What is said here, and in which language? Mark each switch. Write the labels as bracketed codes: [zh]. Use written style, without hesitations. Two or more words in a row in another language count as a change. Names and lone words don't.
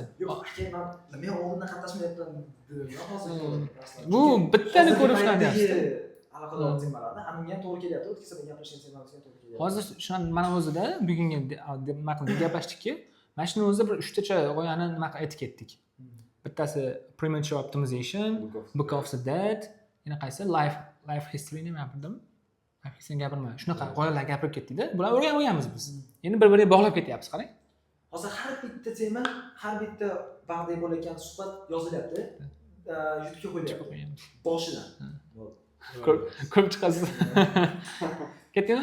[uz] Yo'q, aka, men nima oldindan qatnashmayapman dedim. Hozir bu bittani ko'rib ishlayapsiz. Aloqador temalarda hammaga ham to'g'ri kelyapti. O'tkazib gapirishgan temamizga to'g'ri kelyapti. Hozir shuni mana o'zida bugungi nima qildik, gaplashdikki, mana shuni o'zida bir 3 tacha g'oyani nima qilib aytib ketdik. [en] Bittasi premature optimization, book of the dead, [uz] yana qaysi [en] life history [uz] nima gapirdim? [en] Life history gapirma. [uz] Shunaqa g'oyalar gapirib ketdik-da. Bular o'rganib biz. Endi bir-biriga bog'lab ketyapmiz, qarang. Hozir har bitta tema, har bitta vaqtda bo'layotgan suhbat yozilyapti. YouTube'ga qo'yilyapti. Boshidan. Ko'p chiqasiz. Ketdingmi?